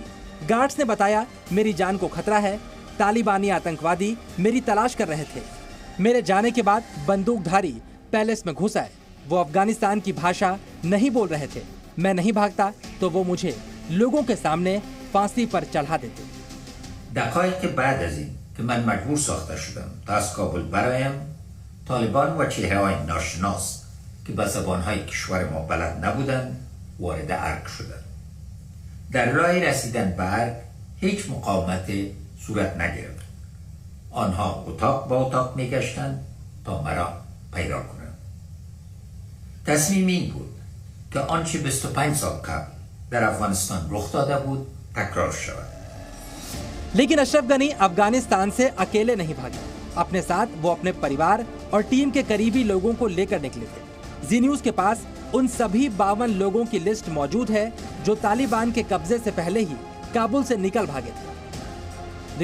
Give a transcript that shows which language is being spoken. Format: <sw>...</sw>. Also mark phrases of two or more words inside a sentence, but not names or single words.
<hi>गार्ड्स ने बताया मेरी जान को खतरा है। तालिबानी आतंकवादी मेरी तलाश कर रहे थे। मेरे जाने के बाद बंदूकधारी पैलेस में घुस आए। वो अफगानिस्तान की भाषा नहीं बोल रहे थे। मैं नहीं भागता तो वो मुझे लोगों के सामने फांसी पर चढ़ा देते।</hi> <fa>دقایق بعد از این که من مجبور ساخته شدم تا از کابل برایم، طالبان و چهره‌های ناشناس که به زبان‌های کشور ما بلد نبودند وارد ارگ شدند. در راه رسیدن به ارگ هیچ مقاومتی صورت نگرفت. آنها اتاق با اتاق می‌گشتند تا مرا پیدا کنند. تصمیم این بود که آنچه 25 سال قبل در افغانستان رخ داده بود تکرار شود.</fa> <hi>लेकिन अशरफ गनी अफगानिस्तान से अकेले नहीं भागे। अपने साथ वो अपने परिवार और टीम के करीबी लोगों को लेकर निकले थे। जी न्यूज के पास उन सभी 52 लोगों की लिस्ट मौजूद है जो तालिबान के कब्जे से पहले ही काबुल से निकल भागे थे।</hi>